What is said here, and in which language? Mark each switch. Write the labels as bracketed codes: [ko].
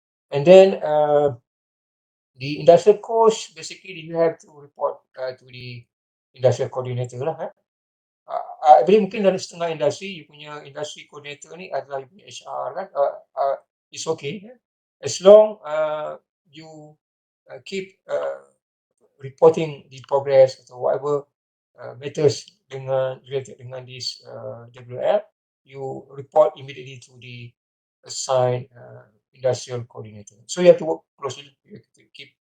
[en] And then the industrial coach, basically you have to report to the industrial coordinator lah. I believe [ms] mungkin dari setengah industri, you punya industry coordinator ni adalah you punya HR kan. [en] It's okay as long you keep reporting the progress atau whatever matters related dengan this WBL, you report immediately to the assigned industrial coordinator. So you have to work closely, you have to keep